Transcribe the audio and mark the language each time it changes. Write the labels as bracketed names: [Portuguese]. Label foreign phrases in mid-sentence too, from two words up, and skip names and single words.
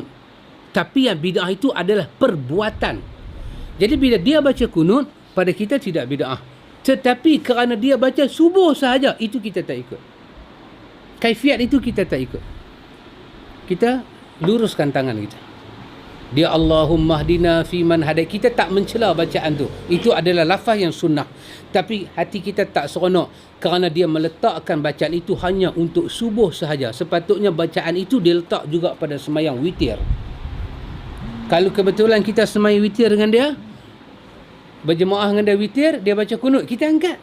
[Malay] Tapi yang bid'ah itu adalah perbuatan. Jadi bila dia baca kunut, pada kita tidak bid'ah. Tetapi kerana dia baca subuh sahaja, itu kita tak ikut. Kaifiat itu kita tak ikut. Kita luruskan tangan kita. [Arabic] Dia اللهم اهدنا فيمن هديت. [Malay] Kita tak mencela bacaan tu. Itu adalah lafaz yang sunnah. Tapi hati kita tak seronok kerana dia meletakkan bacaan itu hanya untuk subuh sahaja. Sepatutnya bacaan itu dia letak juga pada sembahyang witir. Kalau kebetulan kita semai witir dengan dia, berjemaah dengan dia witir, dia baca kunut, kita angkat.